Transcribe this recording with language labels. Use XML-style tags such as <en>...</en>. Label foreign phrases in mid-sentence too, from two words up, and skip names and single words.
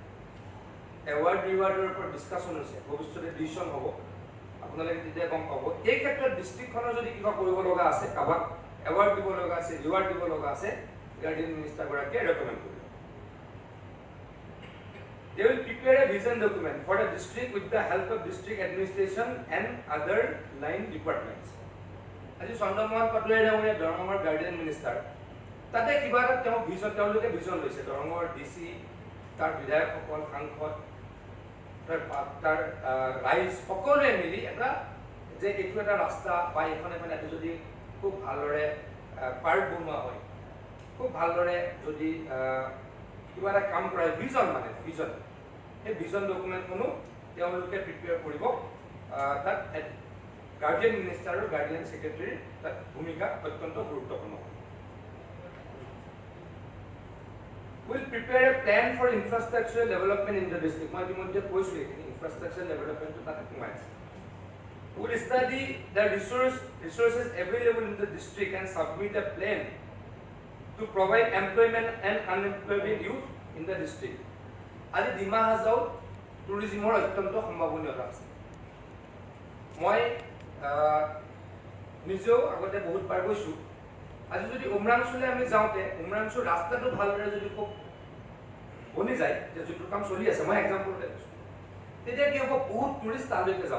<en>award rewardৰ</en> <as>ওপৰত ডিছকাশ্যন হৈছে, ভৱিষ্যতে ডিচিশ্যন হ'ব, আপোনালোকে তেতিয়া গম পাব। এই ক্ষেত্ৰত ডিষ্ট্ৰিক্টখনৰ যদি কিবা কৰিব লগা আছে, কাৰোবাক এৱাৰ্ড দিব লগা আছে, ৰিৱাৰ্ড দিব লগা আছে,</as> <en>guardian ministerগৰাকীয়ে</en> <as>ৰেকমেণ্ড কৰিব।</as> <en>They will prepare a vision document for the district with the help of district administration and other line departments.</en> <as>আজি চন্দ্ৰমোহন পাটোৱাৰী ডাঙৰীয়া দৰঙৰ</as> <en>guardian minister,</en> <as>তাতে কিবা এটা তেওঁ ভিজন, তেওঁলোকে ভিজন লৈছে, দৰঙৰ DC, তাৰ বিধায়কসকল, সাংসদ, তাৰ ৰাইজ সকলোৱে মিলি এটা, যে এইটো এটা ৰাস্তা বা এখন এখন এটা যদি খুব ভালদৰে পাৰ্ক বনোৱা হয়, খুব ভালদৰে যদি কিবা এটা কাম কৰা হয়, ভিজন, মানে ভিজন, সেই</as> <en>vision documentখনো</en> <as>তেওঁলোকে প্ৰিপেয়াৰ কৰিব। তাত</as> <en>guardian minister</en> <as>আৰু</as> <en>guardian secretaryৰ</en> <as>তাত ভূমিকা অত্যন্ত গুৰুত্বপূৰ্ণ।</as> <en>Will prepare a plan for infrastructural development in the district.</en> <as>মই ইতিমধ্যে কৈছোঁ এইখিনি,</as> <en>infrastructure developmentটো</en> <as>তাতে সোমাই আছে।</as> <en>Will study the resources available in the district and submit a plan to provide employment and unemployed youth in the district.</en> <as>আজি ডিমা হাছাওত টুৰিজিমৰ অত্যন্ত সম্ভাৱনীয়তা আছে। মই নিজেও আগতে বহুতবাৰ গৈছোঁ। আজি যদি উমৰাংচুলৈ আমি যাওঁতে, উমৰাংচুৰ ৰাস্তাটো ভালদৰে যদি খুব বনি যায়, যে যিটো কাম চলি আছে, মই এক্সাম্পলতে কৈছোঁ, তেতিয়া কি হ'ব, বহুত টুৰিষ্ট তালৈকে যাব।</as>